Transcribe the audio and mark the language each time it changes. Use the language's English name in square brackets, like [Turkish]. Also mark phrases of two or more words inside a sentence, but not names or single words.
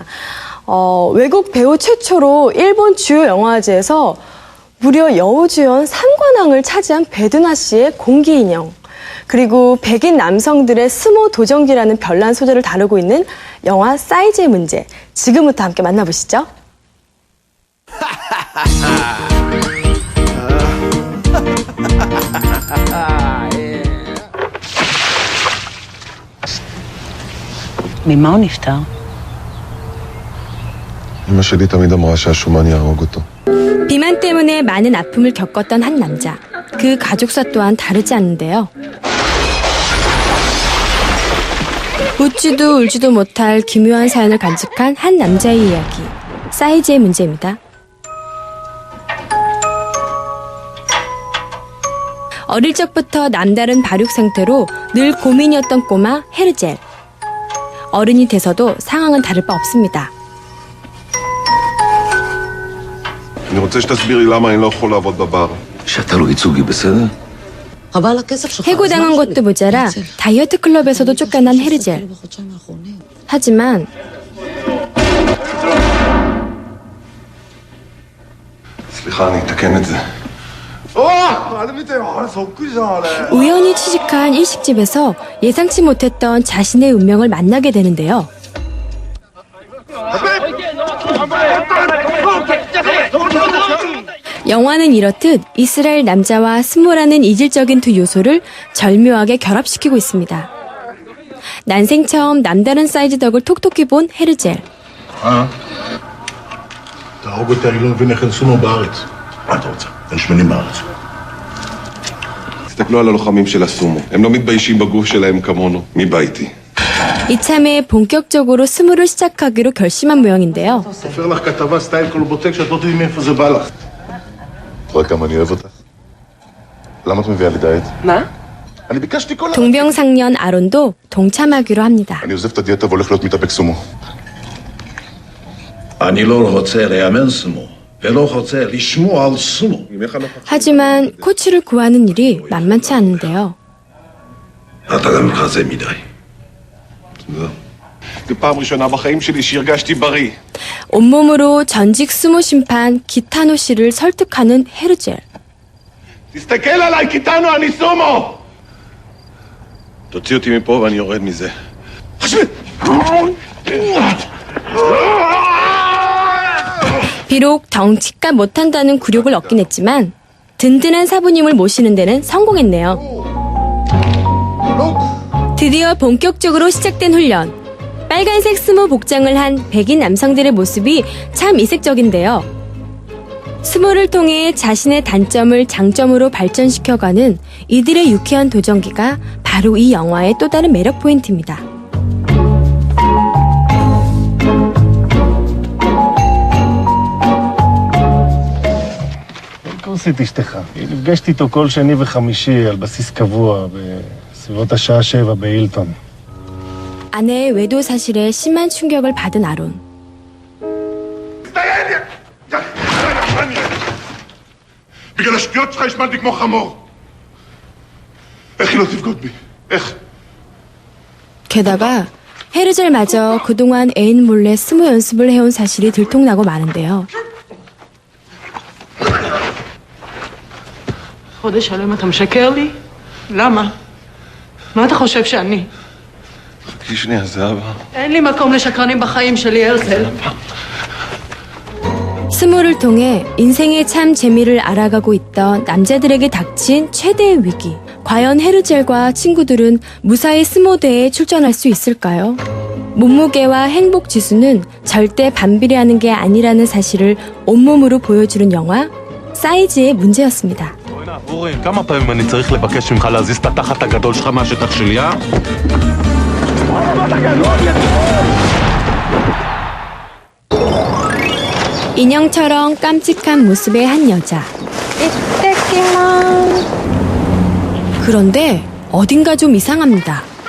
[Korean] 외국 배우 최초로 일본 주요 영화제에서 무려 여우주연 3관왕을 차지한 배두나 씨의 공기인형, 그리고 백인 남성들의 스모 도전기라는 별난 소재를 다루고 있는 영화 사이즈의 문제, 지금부터 함께 만나보시죠. [Hebrew] ממה הוא נפטר? אמא שלי תמיד אמרה שהשומן יהרוג אותו. [Korean] 비만 때문에 많은 아픔을 겪었던 한 남자. 그 가족사 또한 다르지 않는데요. 웃지도 울지도 못할 기묘한 사연을 간직한 한 남자의 이야기. 사이즈의 문제입니다. 어릴 적부터 남다른 발육 상태로 늘 고민이었던 꼬마 헤르젤. 어른이 돼서도 상황은 다를 바 없습니다. [Hebrew] אני רוצה שתסביר לי למה אני לא יכול לעבוד בבר. שאתה לא ייצוגי, בסדר? [Korean] 해고당한 것도 모자라 다이어트 클럽에서도 쫓겨난 헤르젤. 하지만 [Hebrew] סליחה, אני אתקן את זה. [Korean] 우연히 취직한 일식집에서 예상치 못했던 자신의 운명을 만나게 되는데요. 영화는 이렇듯 이스라엘 남자와 스모라는 이질적인 두 요소를 절묘하게 결합시키고 있습니다. 난생 처음 남다른 사이즈 덕을 톡톡히 본 헤르젤. [Hebrew] תהרוג אותי, אני לא מבין איך אין סומו בארץ. מה אתה רוצה? אין שמנים בארץ. תסתכלו על הלוחמים של הסומו. הם לא מתביישים בגוף שלהם כמונו. מי בא איתי? [Korean] 이참에 본격적으로 스모를 시작하기로 결심한 모양인데요. [Hebrew] סופר לך כתבה סטייל קולבוטק שאת לא תדעי מאיפה זה בא לך. את רואה כמה אני אוהב אותך? למה את מביאה לי דיאט? מה? אני ביקשתי כל... [Korean] 동병상련 아론도 동참하기로 합니다. [Hebrew] אני עוזב את הדיאטה והולך להיות מתאפק סומו. אני לא רוצה לאמן סומו, ולא רוצה לשמוע על סומו. [Korean] 하지만 코치를 구하는 일이 만만치 않은데요. [Hebrew] אתה גם חזה מדי. זו פעם ראשונה בחיים שלי שהרגשתי בריא. [Korean] 온몸으로 전직 스모 심판 기타노 씨를 설득하는 헤르젤. [Hebrew] תסתכל עליי, קיטנו, אני סומו! תוציא אותי מפה ואני יורד מזה. [Korean] 비록 덩치가 못한다는 굴욕을 얻긴 했지만 든든한 사부님을 모시는 데는 성공했네요. 드디어 본격적으로 시작된 훈련. 빨간색 스모 복장을 한 백인 남성들의 모습이 참 이색적인데요. 스모를 통해 자신의 단점을 장점으로 발전시켜가는 이들의 유쾌한 도전기가 바로 이 영화의 또 다른 매력 포인트입니다. [Hebrew] קורסית אשתך. נפגשתי איתו כל שני וחמישי על בסיס קבוע בסביבות השעה 7 בהילטון. [Korean] 아내의 외도 사실에 심한 충격을 받은 아론. [Hebrew] בגלל השטויות שלך השמנתי כמו חמור. איך היא לא תבגוד בי? איך? [Korean] 게다가 헤르젤마저 그동안 애인 몰래 스모 연습을 해온 사실이 들통나고 마는데요. [Hebrew] חודש שלם אתה משקר לי? למה? מה אתה חושב שאני? חכי שנייה, זהבה. אין לי מקום לשקרנים בחיים שלי, הרצל. [Korean] 스모를 통해 인생의 참 재미를 알아가고 있던 남자들에게 닥친 최대의 위기. 과연 헤르젤과 친구들은 무사히 스모대에 출전할 수 있을까요? 몸무게와 행복 지수는 절대 반비례하는 게 아니라는 사실을 온몸으로 보여주는 영화 사이즈의 문제였습니다. [Hebrew] אורי, כמה פעמים אני צריך לבקש ממך להזיז את התחת הגדול שלך מהשטח שלי, אה? [Korean] 인형처럼 깜찍한 모습의 한 여자. 그런데 어딘가 좀 이상합니다.